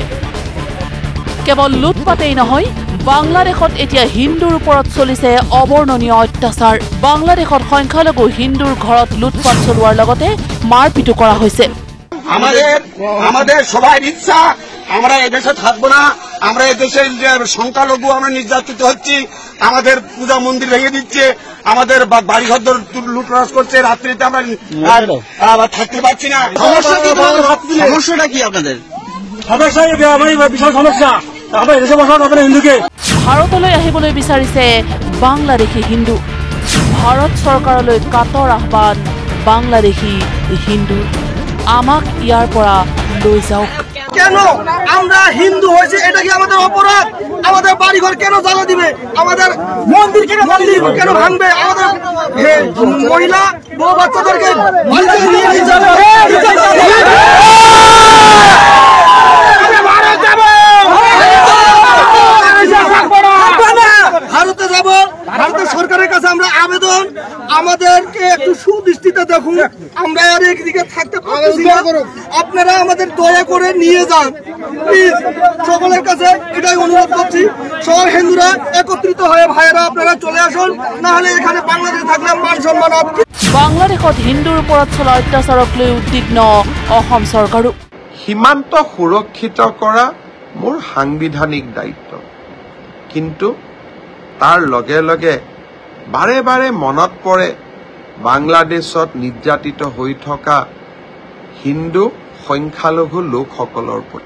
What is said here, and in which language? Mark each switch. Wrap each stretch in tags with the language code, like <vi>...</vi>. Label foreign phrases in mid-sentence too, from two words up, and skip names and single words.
<as>কেৱল লুটপাটেই নহয়, বাংলাদেশত এতিয়া হিন্দুৰ ওপৰত চলিছে অবৰ্ণনীয় অত্যাচাৰ। বাংলাদেশত সংখ্যালঘু হিন্দুৰ ঘৰত লুটপাট চলোৱাৰ লগতে মাৰপিটো কৰা হৈছে।</as> <bn>আমাদের সবাই ইচ্ছা আমরা এদেশে থাকবো না, আমরা এদেশে সংখ্যালঘু আমরা নির্যাতিত হচ্ছি, আমাদের পূজা মন্দির ভেঙে দিচ্ছে, আমাদের বাড়িঘর লুটরাজ করছে, রাত্রিতে আমরা থাকতে পারছি না। সমস্যাটা কি আপনাদের? বিশাল সমস্যা, আমরা এদেশে বসবাস হবে না হিন্দুকে।</bn> <as>ভাৰতলৈ আহিবলৈ বিচাৰিছে বাংলাদেশী হিন্দু। ভাৰত চৰকাৰলৈ কাতৰ আহ্বান বাংলাদেশী হিন্দু, আমাক ইয়াৰ পৰা লৈ যাওক।</as> <bn>কেন আমরা হিন্দু হয়েছে, এটা কি আমাদের অপরাধ? আমাদের বাড়িঘর কেন জ্বালা দিবে? আমাদের মন্দির কেন ভাঙবে? আমাদের মহিলা বউ বাচ্চাদেরকে ভারতে যাব। ভারতের সরকারের কাছে আমরা আবেদন, আমাদেরকে একটু সুদৃষ্টিতে দেখুন, আমরা আর একদিকে থাকতে পারছি না, আপনারা আমাদের দয়া করে নিয়ে যান প্লিজ। সকলের কাছে এটাই অনুরোধ করছি, সব হিন্দুরা একত্রিত হয়ে ভাইয়েরা আপনারা চলে আসুন, না হলে এখানে বাংলাদেশে থাকলে মান সম্মান।</bn> <as>বাংলাদেশত হিন্দুৰ ওপৰত চলা অত্যাচাৰক লৈ উদ্বিগ্ন অসম চৰকাৰো। সীমান্ত সুৰক্ষিত কৰা মোৰ সাংবিধানিক দায়িত্ব, কিন্তু তাৰ লগে লগে বাৰে বাৰে মনত পৰে বাংলাদেশত নিৰ্যাতিত হৈ থকা হিন্দু সংখ্যালঘু লোকসকলৰ প্ৰতি।</as>